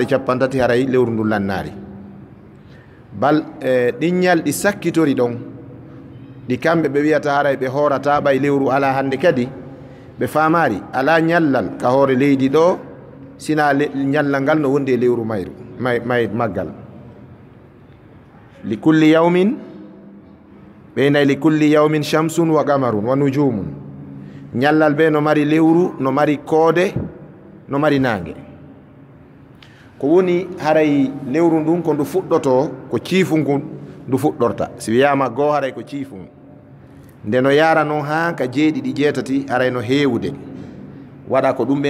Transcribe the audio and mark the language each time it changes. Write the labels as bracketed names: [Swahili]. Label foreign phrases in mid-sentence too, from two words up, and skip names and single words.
[Fula] 30 haray lewru ndu lannari bal ɗiññal ɗi sakkitori ɗon ɗi kamɓe ɓe wiyata haray ɓe hoorata ɓay lewru ala hande kadi ɓe famari ala ñallal ka hoore leydi ɗo sina ñallal ngal no wondi e lewru mayru maggal [Arabic] لكل يوم [Fula] ɓeynayi [Arabic] لكل يوم شمس وقمر ونجوم [Fula] ñallal ɓe no mari lewru no mari koode no mari nangue ko woni haray lewru ndun ko ndu fuɗɗoto ko ciifungu ndu fuɗɗorta si wiyama goo haray ko ciifungu nde no yara noon ha ka 7 haray no heewude waɗa ko ɗum